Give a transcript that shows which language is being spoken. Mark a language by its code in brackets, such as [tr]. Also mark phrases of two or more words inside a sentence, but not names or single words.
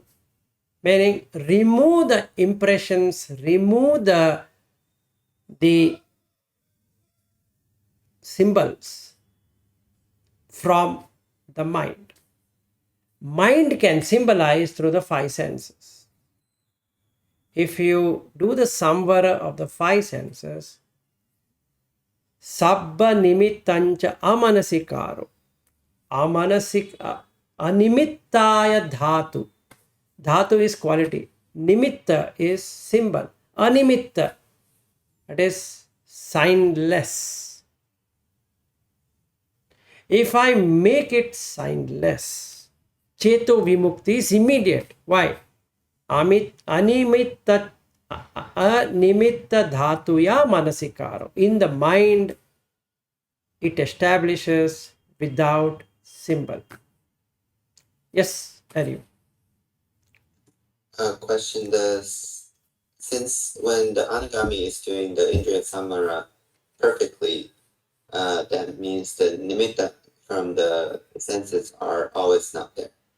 [en] Meaning, remove the impressions, remove the symbols from the mind. Mind can symbolize through the 5 senses. If you do the samvara of the 5 senses, [pi] sabba nimittancha amanasikaro, animittaya dhatu. [en] Dhatu is quality. Nimitta is symbol. Animitta, that is signless. If I make it signless, [pi] Cheto Vimukti [en] is immediate. Why? [pi] Animitta dhatuya manasikaro. [en] In the mind, it establishes without symbol. Yes, Harry. Question: since when the Anagami is doing the [pi] indriya samvara [en] perfectly, that means the nimitta from the senses are always not there.